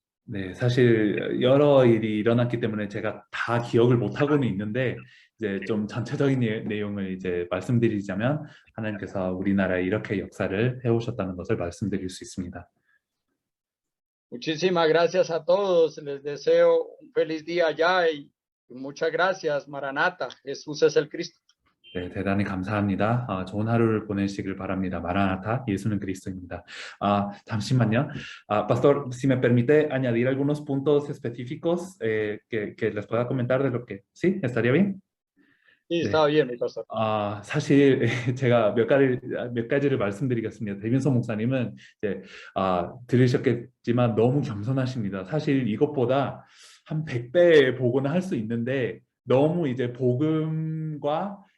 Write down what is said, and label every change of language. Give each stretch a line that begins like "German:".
Korean: 네, 사실 여러 일이 일어났기 때문에 제가 다 기억을 못 하고는 있는데 이제 좀 전체적인 내용을 이제 말씀드리자면 하나님께서 우리나라에 이렇게 역사를 해오셨다는 것을 말씀드릴 수 있습니다.
Spanish: Muchísimas gracias a todos. Les deseo un feliz día allá y muchas gracias, Maranata. Jesús es el Cristo.
Korean: 네, 대단히 감사합니다. 좋은 하루를 보내시길 바랍니다. Maranata, 예수는 그리스도입니다. 잠시만요.
Spanish: Pastor, si me permite añadir algunos puntos específicos que les pueda comentar de lo que... ¿Sí? ¿Estaría bien? Sí, está bien, mi pastor.
Korean: 사실 제가 몇 가지를 말씀드리겠습니다. 대민서 목사님은 이제 들으셨겠지만 너무 겸손하십니다. 사실 이것보다 한 100배 복음을 할 수 있는데 너무 이제 복음과